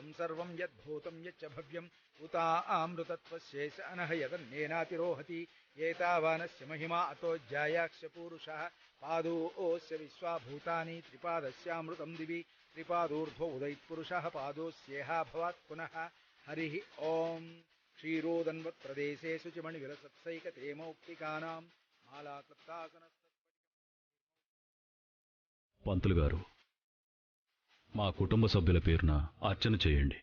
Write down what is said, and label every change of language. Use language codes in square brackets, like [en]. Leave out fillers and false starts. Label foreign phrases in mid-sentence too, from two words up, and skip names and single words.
[sa] सर्वं यद्भूतं यच्च भव्यम् उतामृतत्वस्यैष अनः यदन्नेनातिरोहति एतावानस्य महिमा अतो ज्यायाक्ष पूरुषः पादोऽस्य विश्वाभूतानि त्रिपादस्यामृतं दिवि त्रिपादूर्ध्व उदयत्पुरुषः पादोऽस्येहा भवात् पुनः हरिः ॐ क्षीरोदन्वत्प्रदेशे शुचिमणिविलसत्सैकतेमौक्तिकानां मालाकृत्तासन [te] పంతులు గారు, మా కుటుంబ సభ్యుల పేరున అర్చన చేయండి.